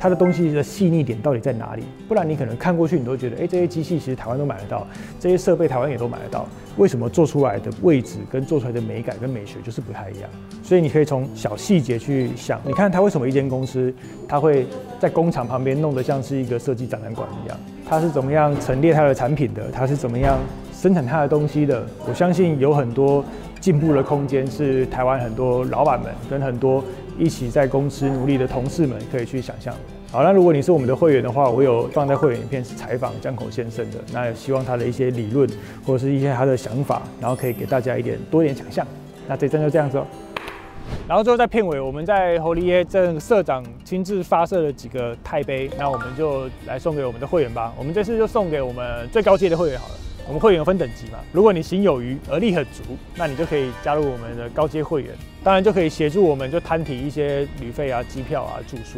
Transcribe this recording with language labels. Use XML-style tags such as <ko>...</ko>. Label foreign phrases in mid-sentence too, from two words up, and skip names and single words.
<zh>它的東西的細膩點到底在哪裡？不然你可能看過去，你都覺得，這些機器其實台灣都買得到，這些設備台灣也都買得到，為什麼做出來的位置跟做出來的美感跟美學就是不太一樣？所以你可以從小細節去想，你看它為什麼一間公司，它會在工厂旁邊弄得像是一個設計展覽館一樣，它是怎麼樣陳列它的產品的，它是怎麼樣生產它的東西的？我相信有很多進步的空間，是台灣很多老闆們跟很多一起在公司努力的同事们可以去想象的。好，那如果你是我们的會員的話，我有放在會員影片是採訪江口先生的，那也希望他的一些理論或者是一些他的想法，然後可以給大家多一點想象。那這站就這樣子哦。然後最後在片尾，我們在侯里耶鎮社長親自發射了幾個鈦杯，那我們就來送給我們的會員吧。我們這次就送給我們最高階的會員好了。我們會員有分等級嘛，如果你行有餘，而力很足，那你就可以加入我們的高階會員，當然就可以協助我們就攤提一些旅費啊、機票啊、住宿。</zh>